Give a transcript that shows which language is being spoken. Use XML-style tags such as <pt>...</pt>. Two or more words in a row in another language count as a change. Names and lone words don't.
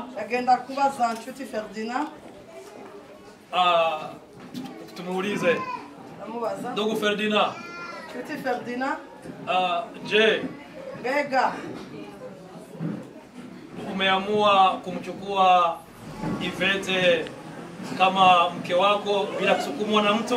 <rn>Agenda kubaza nshuti Ferdinand.</rn> <sw>Tumuulize.</sw> <rn>Namubaza.</rn> <sw>Ndugu Ferdinand.</sw> <rn>Nshuti Ferdinand.</rn> <sw>Je,</sw> <rn>Mbega</rn> <sw>umeamua kumchukua Yvette kama mke wako bila kusukumwa na mtu?</sw>